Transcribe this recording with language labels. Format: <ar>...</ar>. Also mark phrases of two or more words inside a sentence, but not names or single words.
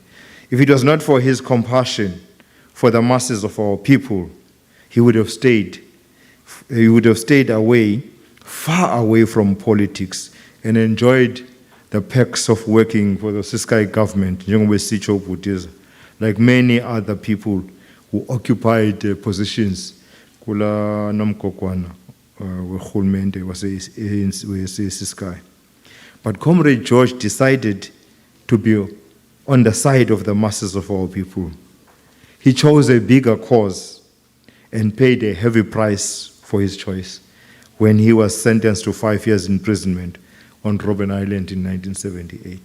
<en>If it was not for his compassion for the masses of our people, he would have stayed away, far away from politics, and enjoyed the perks of working for the Siskai government, like many other people who occupied positions</en> <ss>kula nomkokwana wehulumende wase-Siskai.</ss> <en>But Comrade George decided to be on the side of the masses of our people. He chose a bigger cause and paid a heavy price for his choice when he was sentenced to 5 years imprisonment on Robben Island in 1978.</en>